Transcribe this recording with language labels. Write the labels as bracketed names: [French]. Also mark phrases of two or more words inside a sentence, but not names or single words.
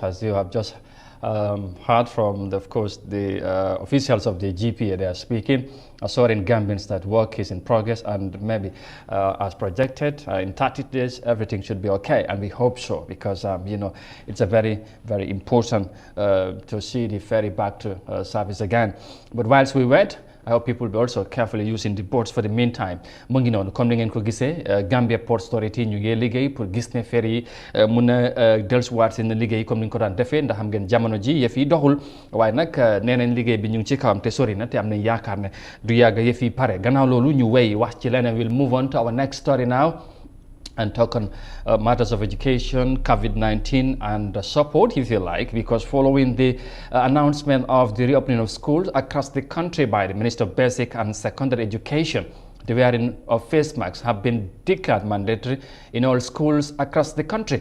[English] As you have just heard from, of course, the officials of the GPA, they are speaking, assuring Gambians that work is in progress and maybe as projected, in 30 days, everything should be okay. And we hope so, because, it's a very, very important to see the ferry back to service again. But whilst we wait, I hope people will be also carefully using the boats for the meantime. [Wolof] Mu ngi noonu comme ni ngeen ko gisee Gambia Ports Authority ñu ngi liggéey pour gis ne ferry yi mun a dellusiwaat seen liggéey comme ni ñu ko daan defee ndax xam ngeen jamono ji yëf yi doxul waaye nag nee nañ liggéey bi ñu ngi ci kawam te sori na te am nañ yaakaar ne du yàgg yëf yi pare gannaaw loolu ñu wéy wax ci leneen. [English] We'll move on to our next story now and talk on matters of education, COVID-19 and support, if you like, because following the announcement of the reopening of schools across the country by the Minister of Basic and Secondary Education, the wearing of face masks have been declared mandatory in all schools across the country.